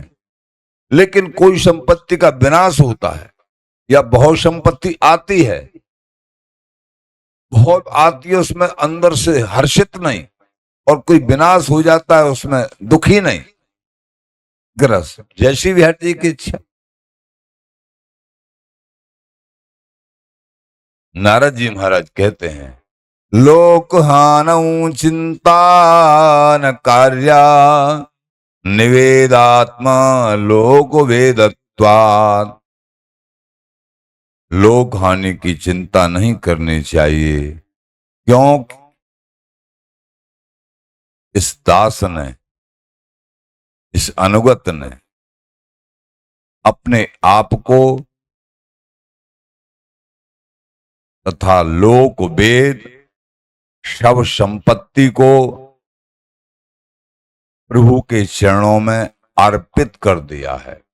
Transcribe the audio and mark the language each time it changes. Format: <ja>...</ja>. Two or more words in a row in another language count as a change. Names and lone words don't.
<hi>लेकिन कोई संपत्ति का विनाश होता है या बहुत संपत्ति आती है, बहुत आती है, उसमें अंदर से हर्षित नहीं, और कोई विनाश हो जाता है उसमें दुखी नहीं, ग्रस्त। जैसी भी हर जी की इच्छा। नारद जी महाराज कहते हैं,</hi> <sa>लोक हानौ चिंता न कार्या, निवेदात्मा लोक वेदत्वात्।</sa> <hi>लोक हानि की चिंता नहीं करनी चाहिए, क्यों? इस दास ने, इस अनुगत ने अपने आप को तथा लोक वेद शव संपत्ति को प्रभु के चरणों में अर्पित कर दिया है।</hi>